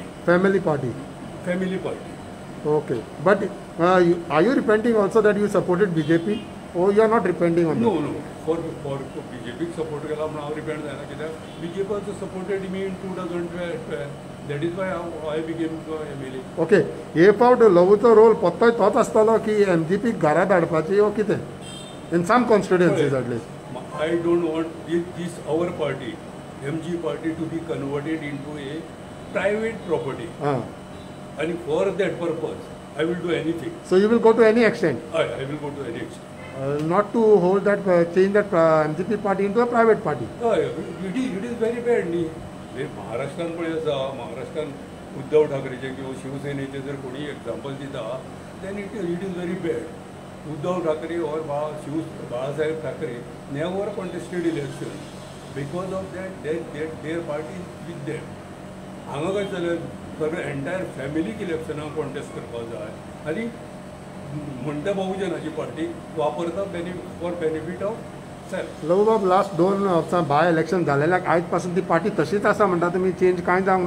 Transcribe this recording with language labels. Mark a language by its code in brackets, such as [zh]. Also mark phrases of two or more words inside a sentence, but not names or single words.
[en] family party. family party. Okay. But are you repenting also that you supported BJP? Or you are not repenting on No, that? no. For BJP support [kok] केला म्हणून हांव रिपेंट जायना कित्याक [en] BJP also supported me in 2012. That is why I became MLA. ओके. [kok] हे फावट लवूचो रोल पत्तोय तोच आसतलो की MGP घरा धाडपाची ओ कितें? [en] In some constituencies at least. I don't want this our party, MG party, to be converted into a private property. Ah. And for that purpose, I will do anything. So you will go to any extent, I will go to any extent. not to hold that, change that MGP party into a private party. It is very bad [kok] न्ही. महाराष्ट्रान पळय आसा, महाराष्ट्रान उद्धव ठाकरेचे किंवा शिवसेनेचे जर कोणी एक्झाम्पल दिता, [en] then it is very bad. उद्धव ठाकरे और बाळासाहेब ठाकरे never contested election because of that their party is with them. [kok] हांगा काय जालें सगळें एंटायर फॅमिलीक इलेक्शनाक कॉन्टेस्ट करपाक जाय आनी म्हणटा बहुजनाची पार्टी वापरता [en] for benefit of self. [kok] लव बाब लास्ट 2 वर्सां बाय इलेक्शन जालेल्याक आयज पासून ती पार्टी तशीच आसा म्हणटा तुमी, चेंज कांय जावंक ना?